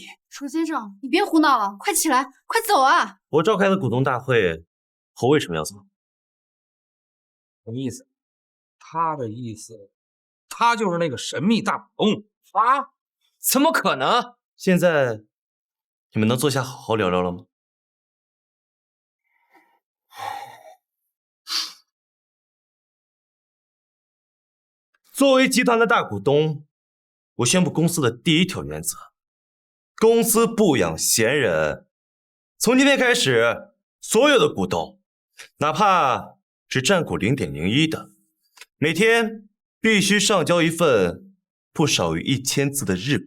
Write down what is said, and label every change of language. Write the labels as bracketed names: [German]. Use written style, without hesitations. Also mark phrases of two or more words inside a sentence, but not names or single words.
[Chinese] 楚先生，你別胡鬧了，快起來，快走啊！我召開的股東大會，我為什麼要走？什麼意思？他的意思，他就是那個神秘大股東啊？怎麼可能？現在你們能坐下好好聊聊了嗎？作為集團的大股東，我宣布公司的第一條原則：公司不養閒人。從今天開始，所有的股東，哪怕只佔股0.01的，每天必須上交一份不少於1000字的日報。